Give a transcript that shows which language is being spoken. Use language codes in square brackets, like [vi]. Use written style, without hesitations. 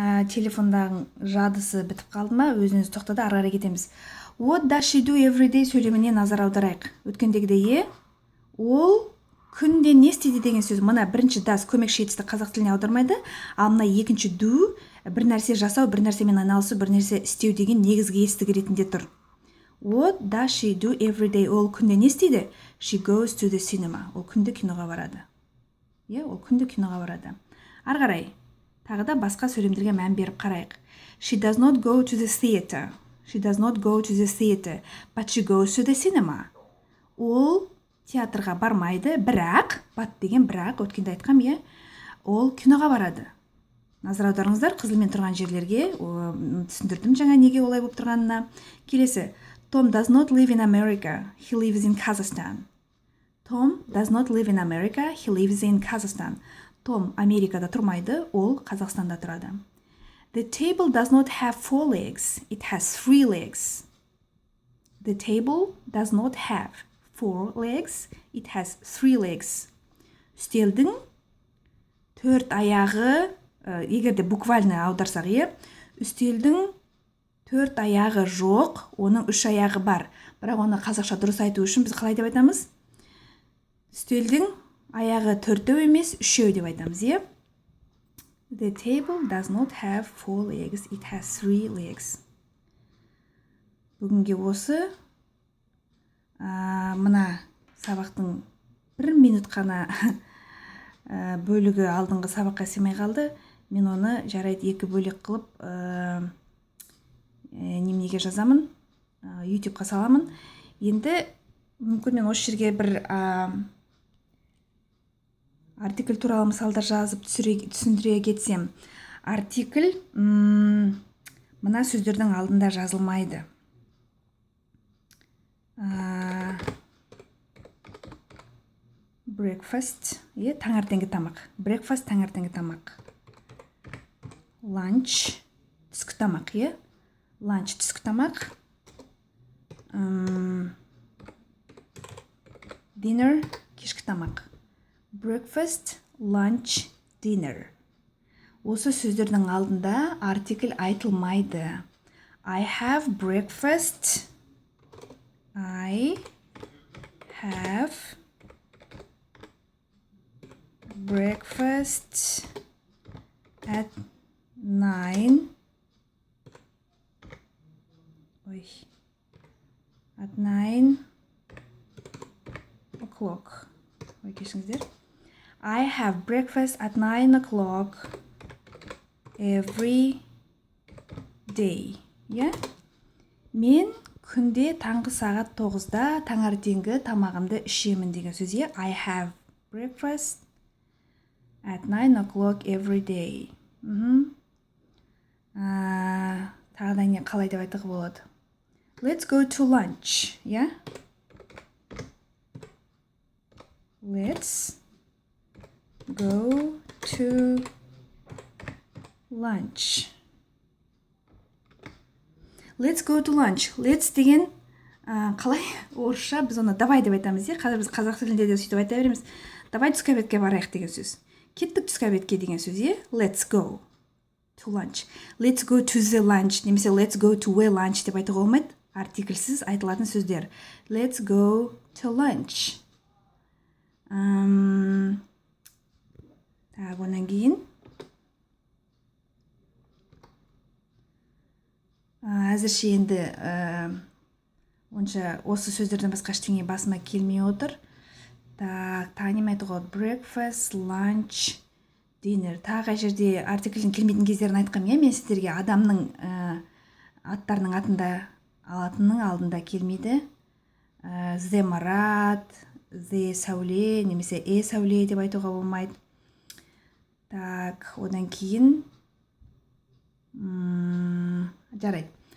[kk] телефондағы жадысы бітіп қалды ма, өзіңіз тоқтады, ары қарай кетеміз. [en] What does she do every day [kk] сөйлеміне назар аударайық. Өткендегідей ол күнде не істейді деген сөз. Мына бірінші does көмекші етісті қазақ тіліне аудармайды, ал мына екінші do бір нәрсе жасау, бір нәрсемен айналысу, бір нәрсе істеу деген негізгі етістік ретінде тұр. [en] What does she do every day? [kk] Ол күнде не істейді? [en] She goes to the cinema. [kk] Ол күнде киноға барады. Ол күнде киноға барады. Ары қарай тағы да басқа сөйлемдерге мән беріп қарайық. [en] She does not go to the theater. She does not go to the theater, but she goes to the cinema. [kk] Ол театрға бармайды, бірақ, but деген бірақ, өткенде айтқам, ол киноға барады. Назар аударыңыздар, қызылмен тұрған жерлерге, түсіндірдім жаңа неге олай болып тұрғанына. Келесі, [en] Tom does not live in America, he lives in Kazakhstan. Tom does not live in America, he lives in Kazakhstan. [kk] Том Америкада тұрмайды, ол Қазақстанда тұрады. [en] The table does not have 4 legs, it has 3 legs. The table does not have 4 legs, it has 3 legs. [kk] Үстелдің 4 аяғы, егерде буквально аударсақ, үстелдің 4 аяғы жоқ, оның 3 аяғы бар. Бірақ оны қазақша дұрыс айту үшін біз қалай деп айтамыз? Үстелдің аяғы 4 емес, 3 деп айтамыз, [en] The table does not have 4 legs, it has 3 legs. [kk] Бүгінге осы мына сабақтың 1 минут қана бөлігі алдыңғы сабаққа сыймай қалды. Мен оны жарайды 2 бөлек қылып неменеге жазамын, YouTube-қа саламын. Енді мүмкін мен осы жерге бір артикль туралы мысалдар жазып түсіндіре кетсем. Артикль мына сөздердің алдында жазылмайды. Breakfast, таңертеңгі тамақ. Breakfast, таңертеңгі тамақ. Lunch, түскі тамақ, Lunch, түскі тамақ. Dinner, кешкі тамақ. [en] Breakfast, lunch, dinner. [kk] Осы сөздердің алдында артикль айтылмайды. [en] I have breakfast. I have breakfast at 9. At 9 o'clock. [kk] Кешіңіздер. [en] I have breakfast at 9 o'clock every day. [kk] Мен күнде таңғы сағат 9-да таңертеңгі тамағымды ішемін деген сөз. [en] I have breakfast at 9 o'clock every day. [kk] Тағы да не қалай деп айтуға болады? [en] Let's go to lunch. Let's go to lunch. Let's go to lunch. [kk] Let's деген қалай орысша біз оны давай деп айтамыз. Қазір біз қазақ тілінде де сөйтіп айта береміз. Давай түскі обедке барайық деген сөз. Кеттік түскі обедке деген сөз. [en] Let's go to lunch. Let's go to the lunch. [kk] Немесе [en] let's go to a lunch [kk] деп айтуға болмайды. Артикльсіз айтылатын сөздер. [en] Let's go to lunch. [kk] Так, онан кейін әзірше енді онша осы сөздерден басқа ештеңе басыма келмей отыр. Так, тағы неме айтуға болады? [en] Breakfast, lunch, dinner. [kk] Тағы жерде артикльдің келмейтін кездерін айтқам, мен сіздерге адамның аттарының алатынның алдында келмейді. The Марат, The Сәуле, немесе Сәуле деп айтуға болмайды. Так, одан кейін жарайды.